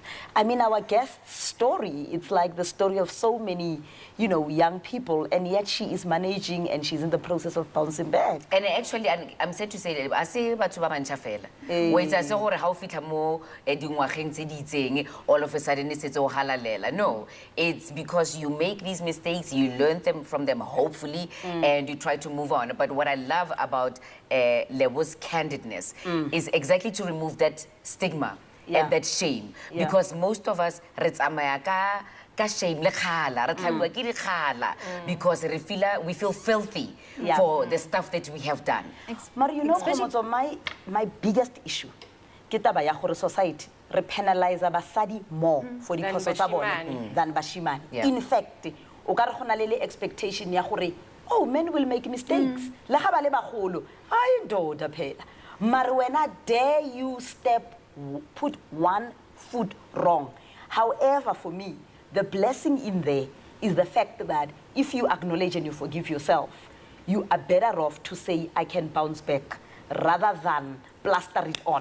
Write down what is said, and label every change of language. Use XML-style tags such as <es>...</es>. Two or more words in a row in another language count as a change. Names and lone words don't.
<en>I mean, our guest's story, it's like the story of so many, you know, young people, and yet she is managing and she's in the process of bouncing back. And actually, I'm sad to say that I say</en> <tn>batho ba mantšha fela. Wa itse se gore ha o fitlha mo dingwageng tse di itseng,</tn> <en>all of a sudden it's</en> <tn>o halalela.</tn> <en>No, it's because you make these mistakes, you learn from them hopefully, and you try to move on. But what I love about Lebo's candidness is exactly to remove that stigma and that shame, because most of us</en> <tn>re tsamaya ka shame le khala re tlhabiwa ke dikhala</tn> <en>because we feel filthy for the stuff that we have done. But you know, Khomotso, my biggest issue</en> <tn>ke taba ya gore</tn> <en>society re penalize basadi more for the</en> <tn>phoso tsa bone</tn> <en>than bashimane. In fact,</en> <tn>o ka re gona le expectation ya gore oh,</tn> <en>men will make mistakes.</en> <tn>Le ga ba le bagolo,</tn> <zu>ai ndoda phela.</zu> <tn>Mara wena</tn> <en>dare you put one foot wrong. However, for me, the blessing in there is the fact that if you acknowledge and you forgive yourself, you are better off to say, I can bounce back, rather than plaster it on.</en>